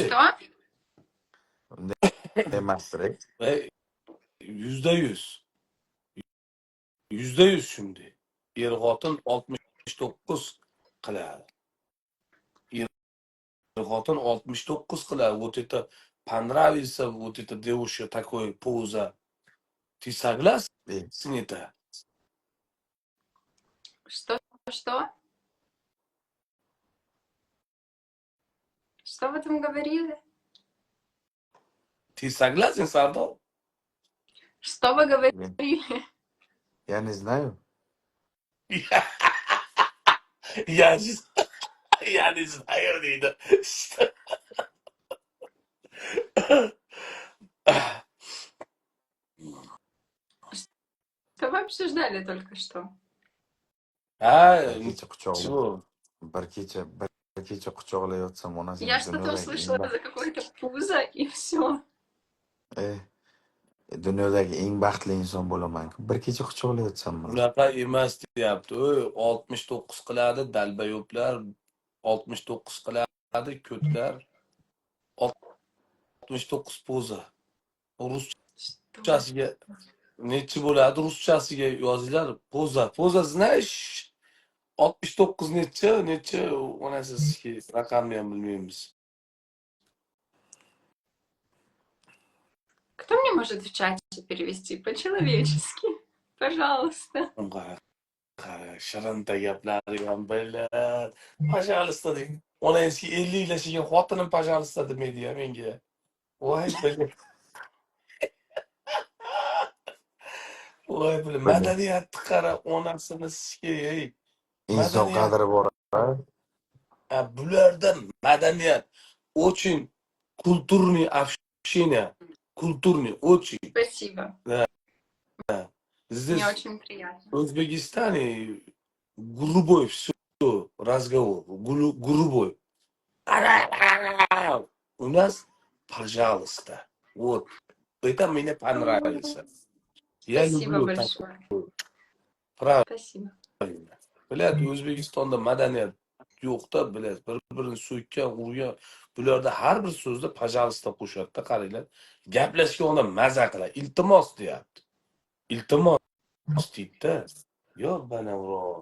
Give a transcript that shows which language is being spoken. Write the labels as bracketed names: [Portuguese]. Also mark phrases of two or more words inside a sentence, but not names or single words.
[Russian] Что-что? [Uzbek] Emasdir. %100. %100 shunday. Er-xotin 69 qiladi. Er-xotin 69 qiladi. [Russian] Вот это понравится, вот это девушка такой поза. Ты согласен с это? Что? Что? Что вы там говорили? Ты согласен, Сардор? Что вы говорили? Я не знаю. Я не знаю, deydi. Что вы обсуждали только что? [Uzbek] Ha, Bir kecha quchoqlayotsam onasini [Russian] Я что-то услышала за какое-то пузо, и все. [Uzbek] Dunyodagi eng baxtli inson bo'laman. Bir kecha quchoqlayotsam bunaqa emas deyapti. 69 qiladi dalbayoblar, 69 qiladi ko'tlar, 69 poza. Ruschasiga nechi bo'ladi? Ruschasiga yozinglar. [Russian] Поза знаешь? [Uzbek] 69 necha? Onasi raqamni ham bilmaymiz. [Russian] Кто мне может в чате перевести по-человечески? Пожалуйста. [Uzbek] Shirinta gaplari ham biladi. Пожалуйста deng. Onangizga 50 yillashiga xotinim пожалуйста demaydi ya menga. Voy biladi. Voy bile madaniyatni qara, onasini ey. inson Madaniyat. qadri bor. Bularda madaniyat. [Russian] Очень культурный общение. Культурный, очень. Спасибо. Мне Здесь очень приятно. в Узбекистане грубой все разговор. Грубой. У нас, пожалуйста. Вот. Это мне понравится. Я Спасибо люблю так. большое. Правильно. Спасибо. [Uzbek] Biladi, O'zbekistonda madaniyat yo'q-da, biladi. Bir-birini so'kkan, urgan. Bularda har bir so'zda "пожалуйста" qo'shadi-da, qaranglar. Gaplashganda maza qiladi. Iltimos deyapti. Iltimos deydi-da. Yo'q, banavro.